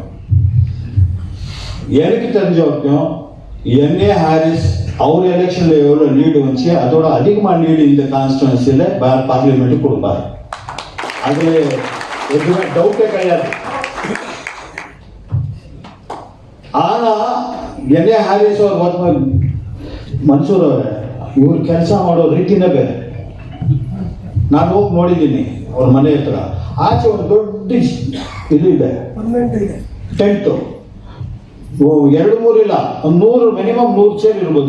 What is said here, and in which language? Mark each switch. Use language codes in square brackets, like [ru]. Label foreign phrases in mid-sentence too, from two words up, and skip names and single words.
[ta] எனக்கு தெரிஞ்ச வரைக்கும் என்ஏ ஹாரிஸ் அவர் எலெக்ஷன்ல எவ்வளவு லீடு வந்துச்சு, அதோட அதிகமா லீடு இந்த [en] constituency parliament [ta] கொடுப்பாரு. அதுல எதுவுமே டவுட்டே கிடையாது. [kn] ஆனா ಎನ್ಎ ಹ್ಯಾರಿಸ್ ಅವ್ರ ಮನ್ಸೂರ್ ಅವರೇ, ಇವ್ರು ಕೆಲಸ ಮಾಡೋ ರೀತಿನೇ ಬೇರೆ. ನಾನು ಹೋಗಿ ನೋಡಿದ್ದೀನಿ ಅವ್ರ ಮನೆ ಹತ್ರ. ಆಚೆ ಒಂದು ದೊಡ್ಡ ಇದು ಇದೆ, ಟೆಂಟು. 2-3 ಇಲ್ಲ, 100 ಮಿನಿಮಮ್ 100 ಚೇರ್ ಇರ್ಬೋದು.